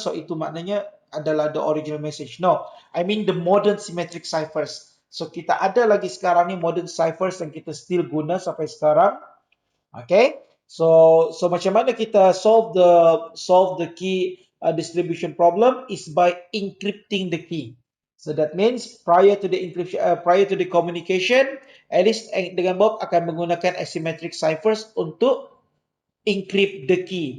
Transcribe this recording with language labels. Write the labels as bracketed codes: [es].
[ms] So itu maknanya adalah [en] the original message. No, I mean the modern symmetric ciphers. [ms] So kita ada lagi sekarang ni modern ciphers yang kita still guna sampai sekarang. [en] Okay. So [ms] macam mana kita [en] solve the key distribution problem is by encrypting the key. So that means prior to the encryption, prior to the communication, Alice dengan Bob [ms] akan menggunakan [en] asymmetric ciphers untuk encrypt the key.